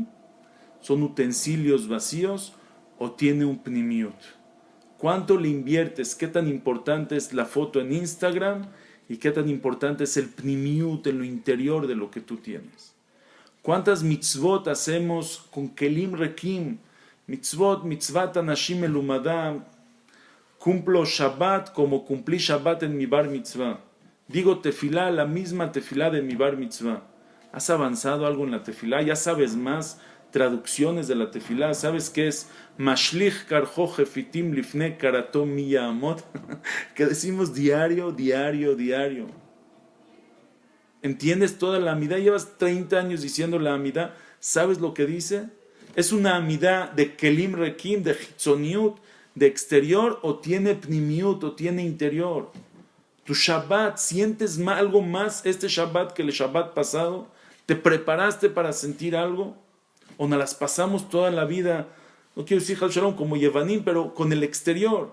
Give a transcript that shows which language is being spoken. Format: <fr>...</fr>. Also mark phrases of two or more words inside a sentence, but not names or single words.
<es>¿Son utensilios vacíos? ¿O tiene un pnimiut? ¿Cuánto le inviertes? ¿Qué tan importante es la foto en Instagram? ¿Y qué tan importante es el pnimiut en lo interior de lo que tú tienes? ¿Cuántas mitzvot hacemos con</es> <he>כלים ריקים? מצות אנשים מלומדה.</he> <es>Cumplo Shabbat como cumplí Shabbat en mi</es> <he>בר מצוה.</he> <es>Digo tefilá, la misma tefilá de mi</es> <he>בר מצוה.</he> <es>¿Has avanzado algo en la tefilá? ¿Ya sabes más traducciones de la tefilá? ¿Sabes qué es</es> <he>משליך קרחו כפתים לפני קרתו מי יעמד?</he> <es>Que decimos diario. ¿Entiendes toda la amidá? Llevas 30 años diciendo la amidá. ¿Sabes lo que dice? Es una amidá de</es> <he>כלים ריקים,</he> <es>de hitzoniut, de exterior, o tiene pnimiut, o tiene interior. Tu Shabbat, ¿sientes algo más este Shabbat que el Shabbat pasado? ¿Te preparaste para sentir algo? ¿O nos las pasamos toda la vida, no quiero decir Hal Shalom como Yevanim, pero con el exterior?</es>